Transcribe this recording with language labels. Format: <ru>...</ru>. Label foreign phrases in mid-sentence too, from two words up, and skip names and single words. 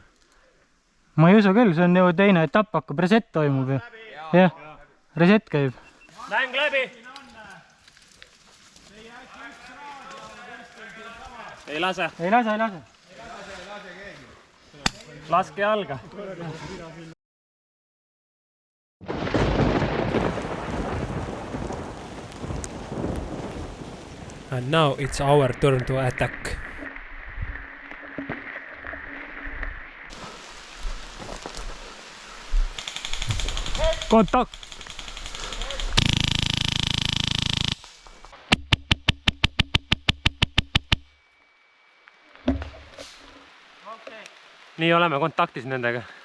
<et>Ma ei usu küll, see on ju teine etapp, hakkab reset toimub ju. Jah, reset käib. Mäng läbi. Ei lase. Ei lase, ei lase. Laske jalga.</et> <en>And now it's our turn to attack.</en> <et>Kontakt. Nii oleme kontaktis nendega.</et>